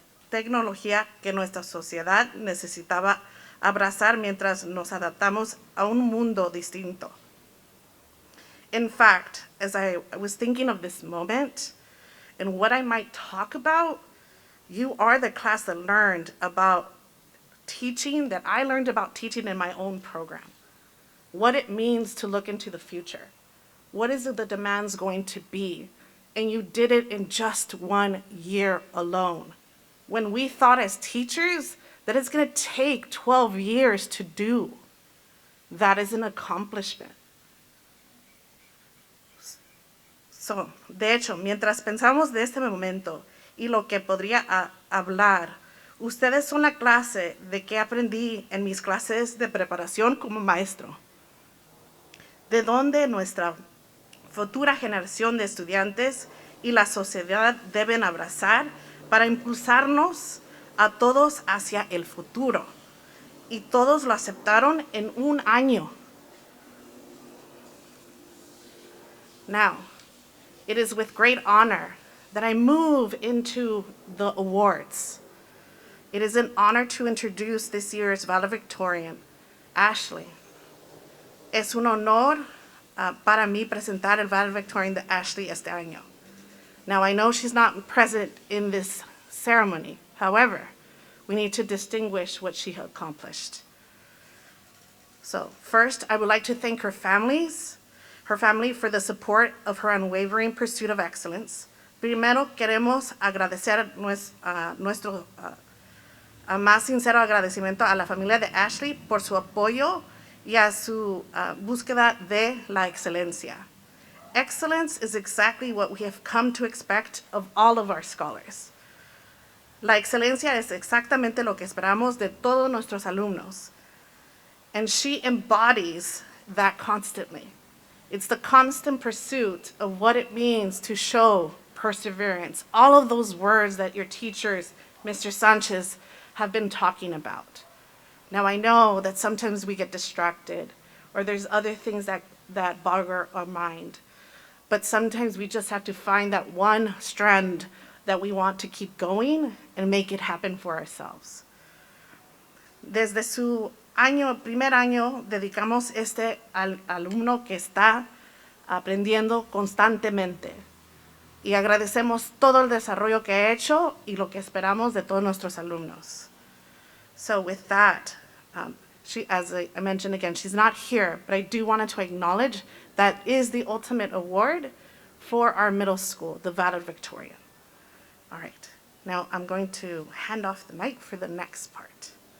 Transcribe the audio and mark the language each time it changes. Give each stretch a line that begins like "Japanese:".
Spanish: tecnología que nuestra sociedad necesitaba abrazar mientras nos adaptamos a un mundo distinto.
English: In fact, as I was thinking of this moment and what I might talk about, you are the class that learned about teaching, that I learned about teaching in my own program. What it means to look into the future. What is the demands going to be? And you did it in just 1 year alone. When we thought as teachers that it's going to take 12 years to do, that is an accomplishment.
Spanish: So, de hecho, mientras pensamos de este momento y lo que podría hablar, ustedes son la clase de que aprendí en mis clases de preparación como maestro. De donde nuestra futura generación de estudiantes y la sociedad deben abrazar para impulsarnos a todos hacia el futuro. Y todos lo aceptaron en 1 año.
English: Now, it is with great honor that I move into the awards. It is an honor to introduce this year's valedictorian, Ashley.
Spanish: Es un honor para mí presentar el valedictorian de Ashley este año.
English: Now, I know she's not present in this ceremony. However, we need to distinguish what she accomplished. So, first, I would like to thank her family for the support of her unwavering pursuit of excellence.
Spanish: Primero, queremos agradecer nuestro más sincero agradecimiento a la familia de Ashley por su apoyo y a su búsqueda de la excelencia.
English: Excellence is exactly what we have come to expect of all of our scholars.
Spanish: La excelencia es exactamente lo que esperamos de todos nuestros alumnos.
English: And she embodies that constantly. It's the constant pursuit of what it means to show perseverance. All of those words that your teachers, Mr. Sanchez, have been talking about. Now, I know that sometimes we get distracted or there's other things that boggle our mind. But sometimes we just have to find that one strand that we want to keep going and make it happen for ourselves.
Spanish: Desde su primer año, dedicamos al alumno que está aprendiendo constantemente. Y agradecemos todo el desarrollo que ha hecho y lo que esperamos de todos nuestros alumnos.
English: So with that, as I mentioned again, she's not here, but I do want to acknowledge that is the ultimate award for our middle school, the valedictorian. All right, now I'm going to hand off the mic for the next part.